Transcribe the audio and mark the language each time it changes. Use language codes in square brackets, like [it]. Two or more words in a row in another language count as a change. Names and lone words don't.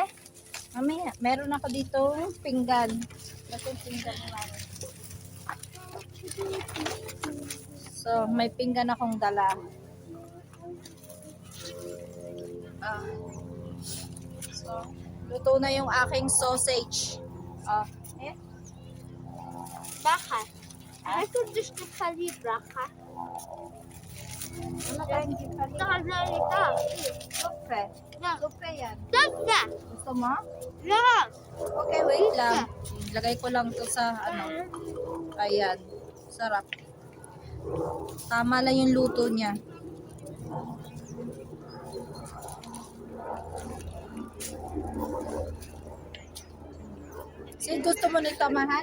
[tl] Mamaya, meron ako dito pinggan. Ito pinggan naman. So, may pinggan akong dala. So, luto na yung aking sausage. Eh? [nl] Bracha. Hij doet dus de kali bracha. [tl] Ano tayong gipali? [nl] Daar ben ik aan. [tl] Lupe. [nl] Ja. [tl] Lupe yan. [nl] Dat ja. [tl] Gusto mo? [nl] Ja. [tl] Okay, wait lang. Lagay ko lang to sa Ayan. Sarap. Tama lang yung luto niya. Sige, gusto mo nito, mahal?